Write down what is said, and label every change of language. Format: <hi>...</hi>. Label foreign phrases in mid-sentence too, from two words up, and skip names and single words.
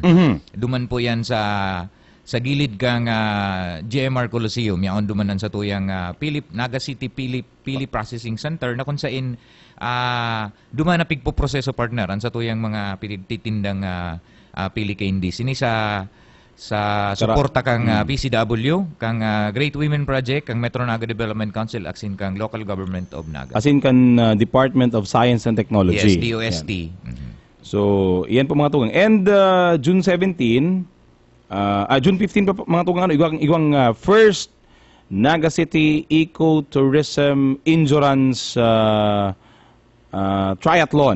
<bik>Duman po yan sa gilid kang GMR Coliseum, yaon dumanan sa tuyang Naga City Pili Processing Center na kung saan dumanapig po proseso partner ang sa tuyang mga titindang pili candies. Ini sa suporta kang PCW, kang Great Women Project, kang Metro Naga Development Council, aksin kang Local Government of Naga. Asin kan Department of Science and Technology. Yes, DOST. So, iyan po mga tugang. And June 17, June 15 pa mga tugang igwang first Naga City Ecotourism Endurance Triathlon.</bik>